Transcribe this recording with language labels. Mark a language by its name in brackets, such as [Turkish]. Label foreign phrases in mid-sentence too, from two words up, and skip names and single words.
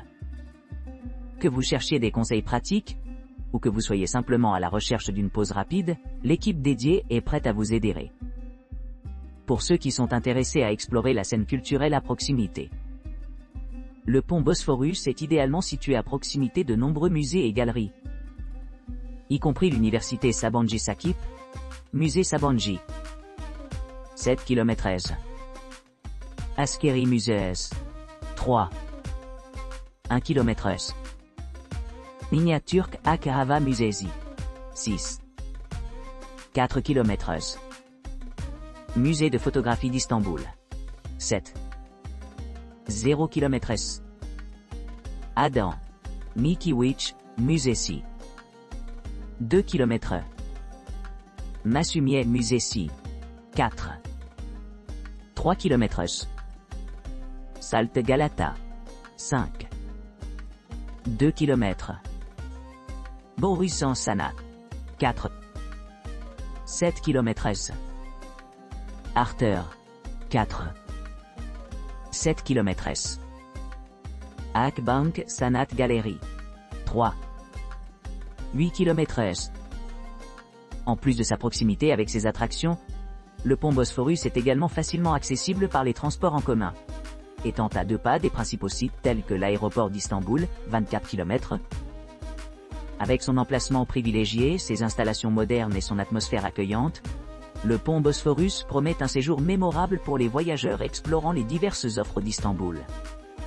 [French] Que vous cherchiez des conseils pratiques, ou que vous soyez simplement à la recherche d'une pause rapide, l'équipe dédiée est prête à vous aider. Pour ceux qui sont intéressés à explorer la scène culturelle à proximité, le pont Bosphorus est idéalement situé à proximité de nombreux musées et galeries, y compris l'université Sabancı Sakip, musée Sabancı, 7 km. Askeri Musees, 3, 1 km. Miniatürk Akarava Müzesi, 6, 4 km. Musée de photographie d'Istanbul, 7, 0 km. Adam, Mickiewicz, Müzesi, 2 km. Masumie Müzesi, 4, 3 km. Salt Galata, 5, 2 km. Borusan Sanat, 4, 7 km. Arter, 4, 7 km. Akbank Sanat Gallery, 3, 8 km. En plus de sa proximité avec ses attractions, le pont Bosphorus est également facilement accessible par les transports en commun, étant à 2 pas des principaux sites tels que l'aéroport d'Istanbul, 24 km. Avec son emplacement privilégié, ses installations modernes et son atmosphère accueillante, le pont Bosphorus promet un séjour mémorable pour les voyageurs explorant les diverses offres d'Istanbul.